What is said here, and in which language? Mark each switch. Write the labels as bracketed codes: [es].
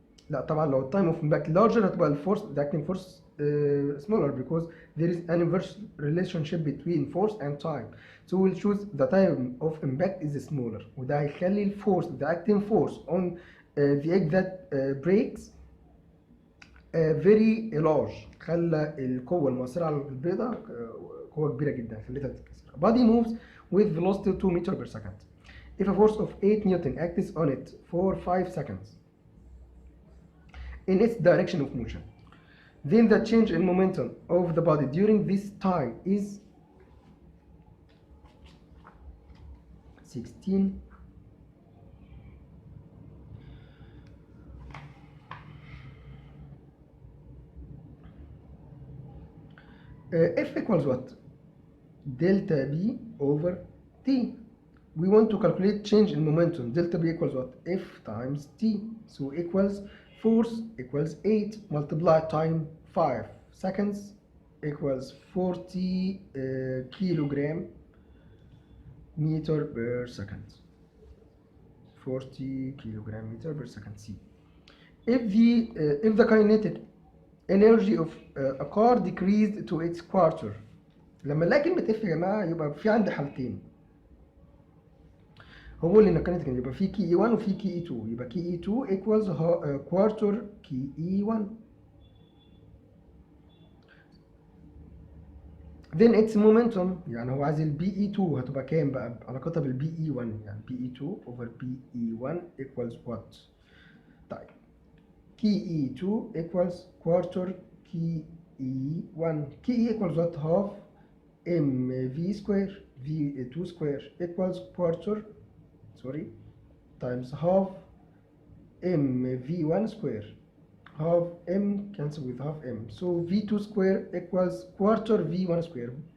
[ar] لا طبعا لو التايم اوف امباكت لارجر هتبقى الفورس [en] the acting force smaller because there is an inverse relationship between force and time. So we'll choose the time of impact is smaller [ar] وده هيخلي الفورس [en] the acting force on the egg that breaks very large. [ar] خلى القوة المؤثرة على البيضة قوة كبيرة جدا خليتها تتكسر. [en] Body moves with velocity 2 meters per second. If a force of 8 Newton acts on it for 5 seconds in its direction of motion, then the change in momentum of the body during this time is 16 F equals what? Delta B over T. We want to calculate change in momentum. Delta B equals what? F times T. So equals force equals 8 multiply time 5 seconds equals 40 kilogram meter per second. 40 kilogram meter per second C. If the kinetic energy of a car decreased to its quarter. [ar] لما نلاقي كلمة F يا جماعة يبقى في عندي حالتين. هو بيقول لي ان الكينيتيك يبقى في كي اي 1 وفي كي اي 2، يبقى كي اي 2 equals quarter كي اي 1. [en] then its momentum [ar] يعني هو عايز البي اي 2 هتبقى كام بقى علاقتها بالبي اي 1 يعني بي اي 2 over بي اي 1 [en] equals what؟ [ar] طيب كي اي 2 equals quarter كي اي 1. [en] K E equals what؟ half m v square v 2 square equals quarter sorry times half m v1 square half m cancel with half m. So v2 square equals quarter v1 square.